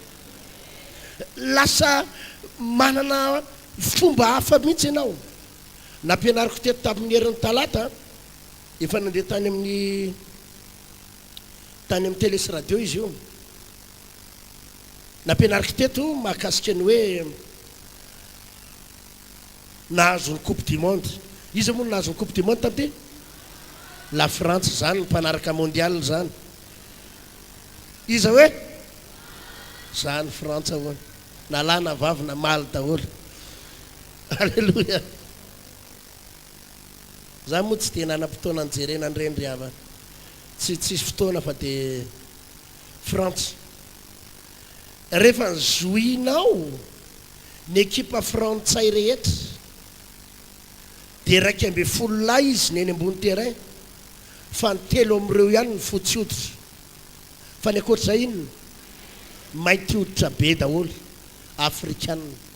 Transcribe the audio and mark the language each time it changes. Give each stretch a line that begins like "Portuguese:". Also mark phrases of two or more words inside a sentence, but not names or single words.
Malagasy: lasa manana fomba hafa mihitsy ianao nampianariko teto tamin'ny herin'ny talata efa nandeha tany amin'ny télé sy radio izy io nampianariko teto mahakasika ny hoe nahazo ny
French: coupe du monde
Malagasy: izy moa nahazo ny
French: coupe du monde
Malagasy: tamty
French: la France
Malagasy: zany ny mpanaraka mondial zany iza hoe zany Frantsa hoe nalana vavy na maly daholo alleluia za moa tsy dia nanam-potoana nijerena andrendry ava tsisy fotoana fa dia Frantsa rehefa zoinao ny ekipa frantsay rehetra dia 1.2 lahy izy neny ambony terrain fa ny 3 amin'ireo ihany ny fotsy hoditra fa ny akoatr'izay inona mainty hoditra be daholo afrikanina